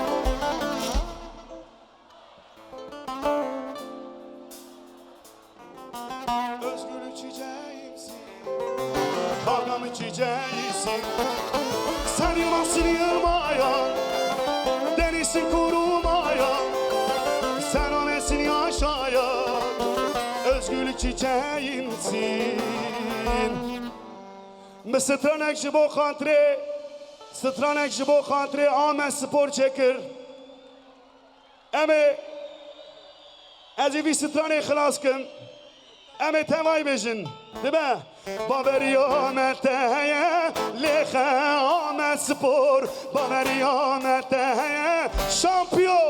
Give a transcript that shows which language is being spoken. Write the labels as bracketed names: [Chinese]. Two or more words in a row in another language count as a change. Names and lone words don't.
[Turkish] Özgürlük çiçeğimsin, kavgamın çiçeğisin. Sen yılmazsın yılmayan, denizsin kurumayan. Sen amesin yaşayan, özgürlük çiçeğimsin. [Kurdish] Stranek ji bo xatirê, stranek ji bo xatirê Ahmet spor çekir. Em ê ez ê vî stranê xilas kin. Em ê tevay bêjin, dibe. Baberî te heye, lêxe Ahmet spor. Baberî te heye, şampiyon.